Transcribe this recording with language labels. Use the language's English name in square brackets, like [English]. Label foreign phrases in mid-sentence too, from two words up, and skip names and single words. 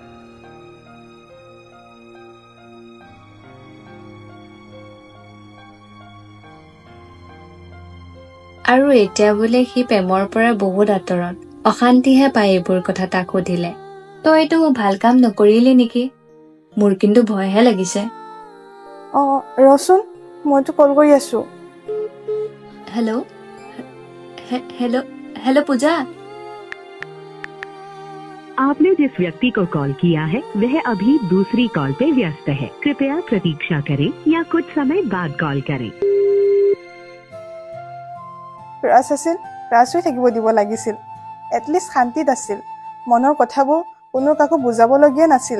[Assamese] আৰু এতিয়া বোলে সি প্ৰেমৰ পৰা বহুত আঁতৰত অশান্তিহে পায় এইবোৰ কথা তাক সুধিলে তই এইটো ভাল কাম নকৰিলি নেকি মোৰ কিন্তু ভয়হে লাগিছে ৰচোন মইতো কল কৰি আছো হেল্ল' হেল্ল' হেল্ল' পূজা [Hindi] आपने जिस व्यक्ति को कॉल किया है वह अभी दूसरी कॉल पे व्यस्त है कृपया प्रतीक्षा करें या कुछ समय बाद कॉल करें [Assamese] ৰাজ আছিল ৰাজ হৈ থাকিব দিব লাগিছিল এটলিষ্ট শান্তিত আছিল মনৰ কথাবোৰ কোনো কাকো বুজাবলগীয়া নাছিলে